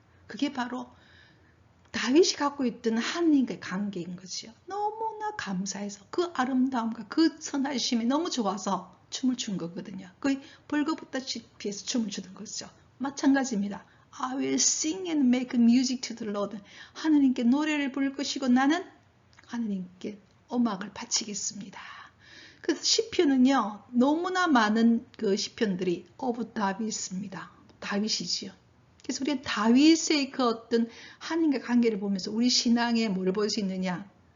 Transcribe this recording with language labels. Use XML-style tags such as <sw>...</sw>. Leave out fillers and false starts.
<ko>그게 바로 다윗이 갖고 있던 하나님과의 관계인 거죠. 너무나 감사해서 그 아름다움과 그 선하심이 너무 좋아서 춤을 춘 거거든요. 거의 벌거벗다시피 해서 춤을 추는 거죠. 마찬가지입니다.</ko> <en>I will sing and make music to the Lord.</en> <ko>하나님께 노래를 부를 것이고 나는 하나님께 음악을 바치겠습니다. 그래서 시편은요, 너무나 많은 그 시편들이 of 다윗입니다. 다윗이지요. 그래서 우리가 다윗의 그 어떤 하나님과 관계를 보면서 우리 신앙에 뭘 볼 수 있느냐?</ko>